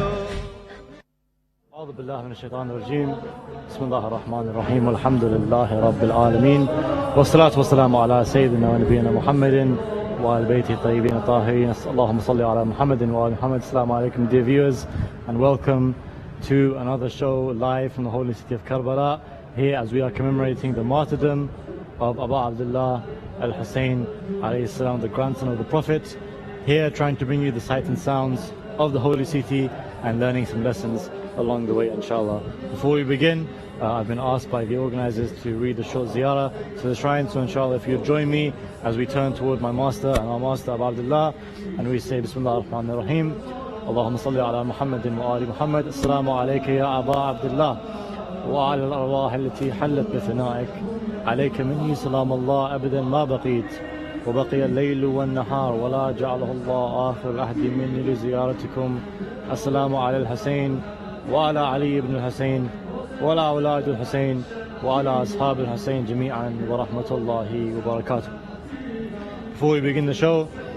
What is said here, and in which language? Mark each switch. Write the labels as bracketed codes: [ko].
[ar] من الشيطان الرجيم بسم الله الرحمن الرحيم والحمد لله رب العالمين والصلاة والسلام على سيدنا ونبينا محمد وآل بيته الطيبين الطاهرين اللهم صل على محمد وآل محمد. [en] Assalamu alaikum, dear viewers, and welcome to another show live from the holy city of Karbala, here as we are commemorating the martyrdom of Abu Abdullah al-Hussein alayhi salam, the grandson of the Prophet, here trying to bring you the sights and sounds of the holy city and learning some lessons along the way, inshallah. Before we begin, I've been asked by the organizers to read a short ziyarah to the shrine, so inshallah if you join me as we turn toward my master and our master Abu Abdullah, and we say [ar] Bismillah ar-Rahman ar-Rahim, Allahumma salli ala Muhammadin wa ali Muhammad. Assalamu alayka ya Abu Abdullah wa ala al-arwah allati hallat bi thana'ik alayka minni salam Allah abadan ma baqit وبقي الليل والنهار ولا جعله الله آخر العهد مني لزيارتكم. السلام على الحسين وعلى علي بن الحسين وعلى أولاد الحسين وعلى أصحاب الحسين جميعا ورحمة الله وبركاته. [en] Before we begin the show,